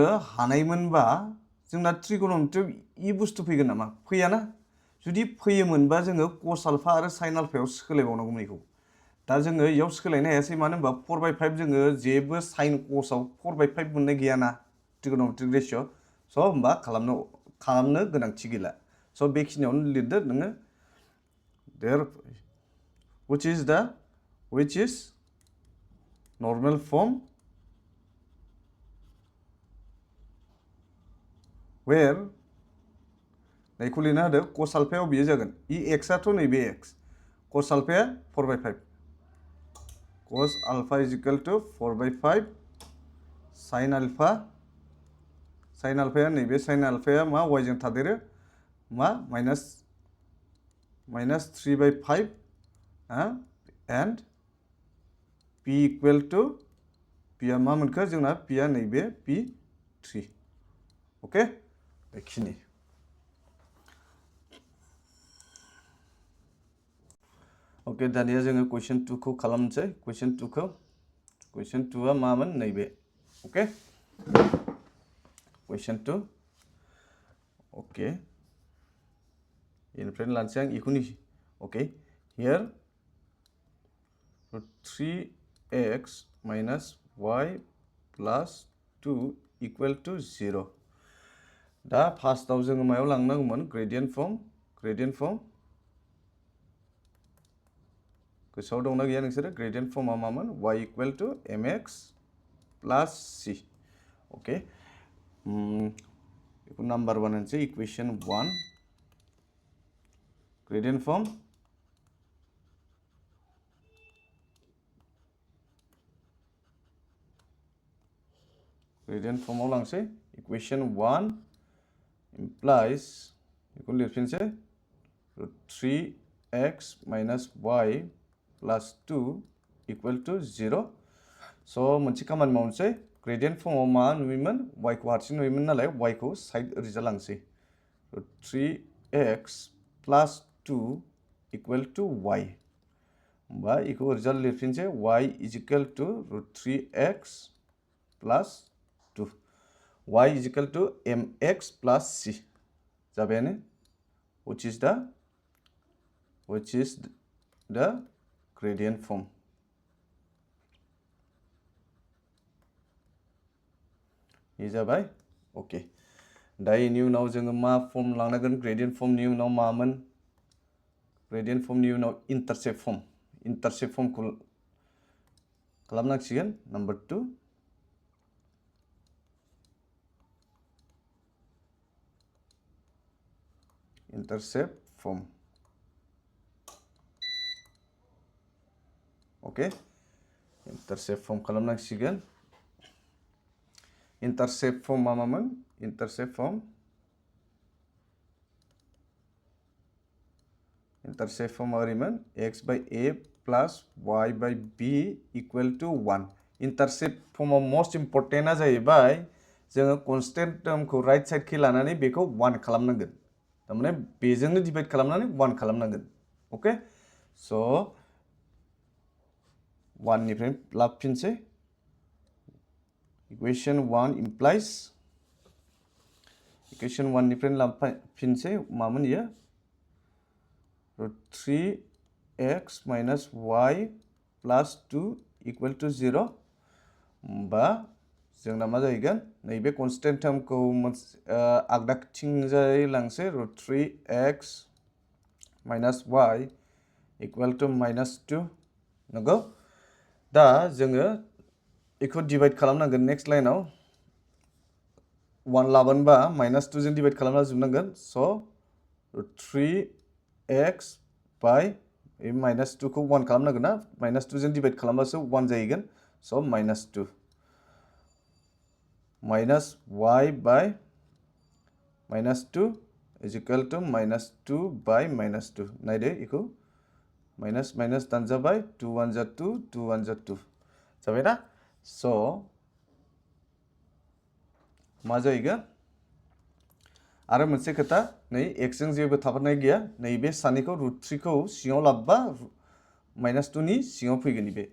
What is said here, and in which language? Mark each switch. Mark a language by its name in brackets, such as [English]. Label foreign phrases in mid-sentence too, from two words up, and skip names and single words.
[Bodo] हानायमोनबा जोंना ट्रिगोनोमेट्रियाव इ बुस्थु फैगोन नामा फैयाना जुदि फैयोमोनबा जोङो [English] cos alpha [Bodo] आरो साइन आल्फायाव सोलायबावनांगौमोन बेखौ दा जोङो इयाव सोलायनो हायासै मानो होनबा 4/5 जोङो जेबो साइन कसाव 4/5 मोननाय गैयाना [English] trigonometric ratio' [Bodo] स' होमबा खालामनो गोनांथि गैला स' बेखिनियावनो लिरदो नोङो देर [English] which is normal form where [Bodo] नैखौ लिरना होदो कस आल्फायाव बियो जागोन इ एक्सआथ' नैबे एक्स कस आल्फाया 4/5 [English] cos alpha is equal to 4/5 sin alpha नैबे sin alpha [Bodo] मा y जों थादेरो मा [English] -3/5 and p equal to p [Bodo] आ मा मोनखो जोंना p आ नैबे p3 अके बेखिनि ओके दानिया जोङो क्वेश्चन 2 खौ खालामनोसै क्वेश्चन 2 खौ क्वेश्चन 2 आ मामोन नैबे ओके क्वेश्चन 2 ओके इनिफ्राय लानोसै आं इखौनि [English] okay here 3x minus y plus 2 equal to 0 [Bodo] दा फार्स्टआव जोङो मायाव लांनांगौमोन [English] gradient form [Bodo] गोसोआव दंना गैया नोंसोरो ग्रेडियेंट फर्मा मामोन [English] y equal to mx plus c [Bodo] ओके बेखौ नाम्बार 1 होनसै [English] equation 1 gradient form [Bodo] ग्रेडियेंट फर्माव लांसै [English] equation 1 implies [Bodo] बेखौ लिरफिनसै [English] 3x minus y plus 2 equal to 0 [Bodo] स' मोनसे खामानि मावनोसै ग्रेडियेंट फर्माव मा नुयोमोन y खौ हारसिं नुयोमोन नालाय y खौ साइड ओरैजा लांसै [English] 3x plus 2 equal to y [Bodo] होमबा इखौ ओरैजा लिरफिनसै [English] y is equal to 3x plus 2 y is equal to mx plus c जाबायानो which is the gradient form [Bodo] ये जाबाय ओके दा इनि उनाव जोङो मा फर्म लांनांगोन ग्रेडियेंट फर्मनि उनाव मामोन ग्रेडियेंट फर्मनि उनाव इन्टारसेप्ट फर्मखौ खालामनांसिगोन नम्बर 2 [English] intercept form ओके intercept form खालामनांसिगोन intercept form [Bodo] मा मामोन [English] intercept intercept form ओरैमोन x by a plus y by b equal to 1 intercept form most important [Bodo] जाहैबाय जोङो [English] constant term खौ right side [Bodo] खै लानानै बेखौ 1 खालामनांगोन तारमाने बेजोंनो [English] divide [Bodo] खालामनानै 1 खालामनांगोन [English] okay so [Bodo] 1 निफ्राय लाफिनसै [English] equation 1 implies equation 1 [Bodo] निफ्राय लाफिनसै मामोन इयो [English] root 3x minus y plus 2 equal to 0 [Bodo] बा जोंना मा जाहैगोन नैबे [English] constant term [Bodo] खौ आगदाथिंजाय लांसै [English] root 3x minus y equal to minus 2 [Bodo] नंगौ दा जोङो बेखौ divide खालामनांगोन [English] next line [Bodo] आव 1 लाबोनबा [English] minus 2 [Bodo] जों divide खालामना जोबनांगोन [English] so root 3x by minus 2 [Bodo] खौ 1 खालामनांगोन ना [English] minus 2 [Bodo] जों divide खालामबासो 1 जाहैगोन [English] so minus 2 minus y by minus 2 [Bodo] is equal to minus 2 by minus 2 नायदो इखौ [English] minus minus [Bodo] दानजाबाय 2 1 जा 2 2 1 जा 2 जाबाय ना so मा जाहैगोन आरो मोनसे खोथा नै x जों जेबो थाफानाय गैया नैबे सानैखौ [English] root 3 [Bodo] खौ सिङाव लाबबा [English] minus 2 [Bodo] नि सिङाव फैगोन बे